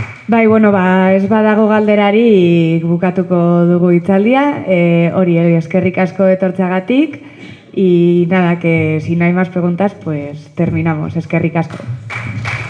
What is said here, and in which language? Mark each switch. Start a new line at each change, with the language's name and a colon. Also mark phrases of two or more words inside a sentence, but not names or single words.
Basque: Bai, bueno, ez badago galderarik bukatuko dugu hitzaldia, hori eskerrik asko etortzeagatik,
Spanish: y nada, que si no hay más preguntas, pues terminamos.
Basque: Eskerrik asko.